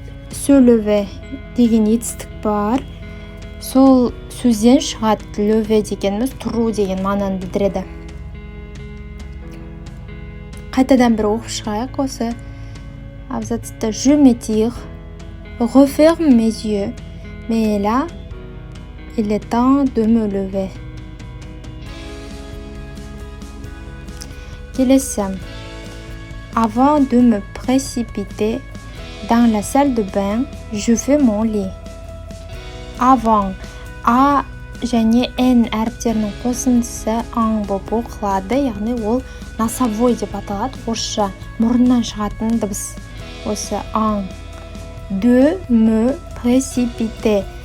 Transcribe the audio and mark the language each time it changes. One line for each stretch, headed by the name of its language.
Kazakh: Se lever деген етістік бар. Сол сөзден шығады. Lever дегеніміз тұру деген мағынаны білдіреді. Қайтадан бір оқып шығайық осы абзацты.
French: Je m'étire, referme mes yeux, mais là, il est temps de me lever.
Kazakh: Келесі.
French: Avant de me précipiter dans la salle de bain, je fais mon lit.
Kazakh: Avant, a және n әріптерінің қосындысы аң болып оқылады, яғни ол носовой деп аталады. Орысша мұрыннан шығатын дыбыс осы аң.
French: De me précipiter.